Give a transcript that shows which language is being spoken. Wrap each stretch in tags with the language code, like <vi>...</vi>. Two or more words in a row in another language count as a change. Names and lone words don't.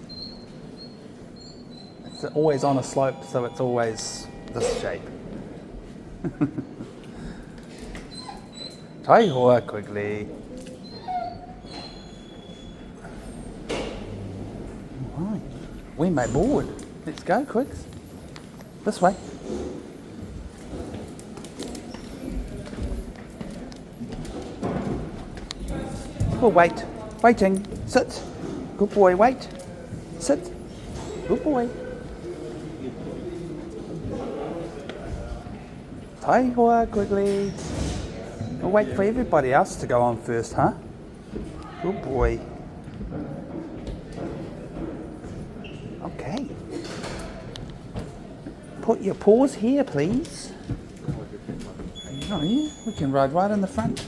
<en>It's always on a slope, so it's always this shape.</en> <mi>Tai hoa, Quigley.</mi> <en>Right, we may board. Let's go, Quigs. This way. We'll wait. Waiting. Sit. Good boy, wait. Sit. Good boy.</en> <mi>Tai hoa, Quigley.</mi> <en>We'll wait for everybody else to go on first, huh? Good boy. Okay. Put your paws here, please. Oh, yeah, we can ride right in the front.</en>